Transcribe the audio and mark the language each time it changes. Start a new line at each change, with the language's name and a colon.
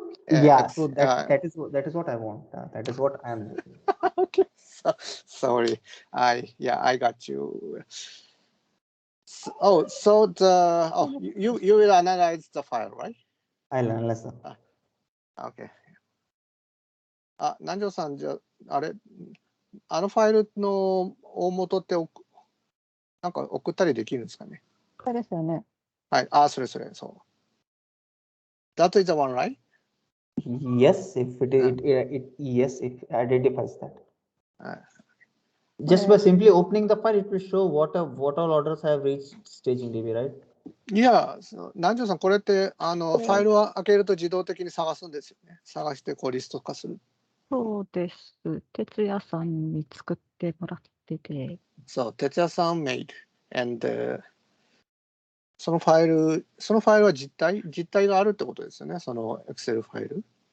English: Yeah, so that is what I want. That is what I am looking. Okay, sorry. I got you. You will analyze the file, right? I'll analyze them. Okay.
Japanese: 南條さんじゃあれあのファイルの大元ってなんか送ったりできるんですかね。これですよね。はい。それそう。
English: That is the one, right? Yes, if it identifies that. Just by simply opening the file, it will show what all orders have reached staging DB, right?
Japanese: いや、南條さん、これってファイルを開けると自動的に探すんですよね。探してリスト化する。そうです。哲也さんに作ってもらってて。そう、哲也さん
English: made。and
Japanese: そのファイルは実体があるってことですよね。その Excel ファイル。